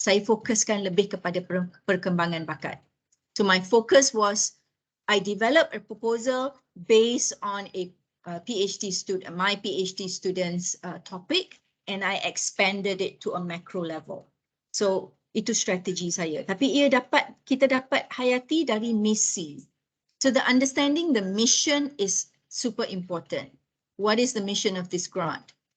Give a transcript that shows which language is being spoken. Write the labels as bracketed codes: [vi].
[ms] Saya fokuskan lebih kepada perkembangan bakat. [en] So my focus was I developed a proposal based on a PhD student, my PhD student's topic, and I expanded it to a macro level. [ms] So itu strategi saya. Tapi kita dapat hayati dari misi. [en] So the understanding the mission is super important. What is the mission of this grant?